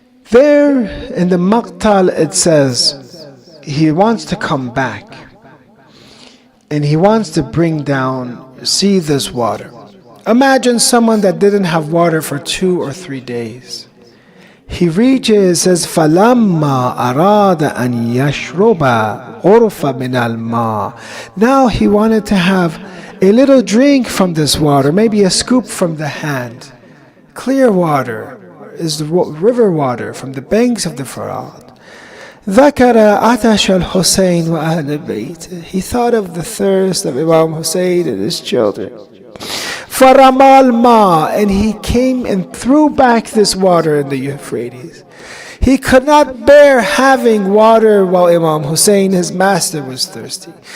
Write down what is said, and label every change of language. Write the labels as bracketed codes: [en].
[en] There in the Maqtal it says he wants to come back and he wants to bring down, see this water. Imagine someone that didn't have water for 2 or 3 days. He reaches, says, [ar] فَلَمَّا أَرَادَ أَنْ يَشْرُبَ غُرْفَ مِنَ الْمَاءِ. [en] Now he wanted to have a little drink from this water, maybe a scoop from the hand. Clear water is the river water from the banks of the Farad. [ar] ذكر عطش الحسين وأهل البيت. [en] He thought of the thirst of Imam Hussein and his children. [ar] فرمى الماء, [en] and he came and threw back this water in the Euphrates. He could not bear having water while Imam Hussein, his master, was thirsty.